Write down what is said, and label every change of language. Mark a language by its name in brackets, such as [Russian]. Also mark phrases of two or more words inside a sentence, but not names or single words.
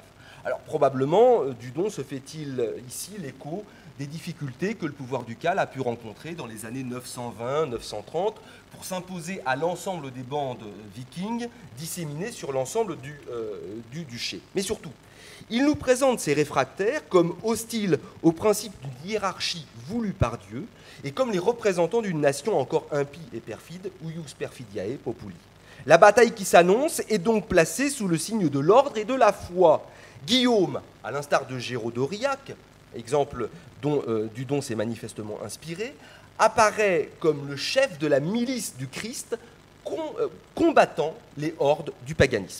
[French] Alors probablement, Dudon se fait-il ici l'écho des difficultés que le pouvoir ducal a pu rencontrer dans les années 920-930 pour s'imposer à l'ensemble des bandes vikings disséminées sur l'ensemble du duché. Mais surtout, il nous présente ces réfractaires comme hostiles au principe d'une hiérarchie voulue par Dieu et comme les représentants d'une nation encore impie et perfide, [Latin] uius perfidiae populi. [French] La bataille qui s'annonce est donc placée sous le signe de l'ordre et de la foi. Guillaume, à l'instar de Géraud d'Aurillac, exemple dont Dudon s'est manifestement inspiré, apparaît comme le chef de la milice du Christ combattant les hordes du paganisme.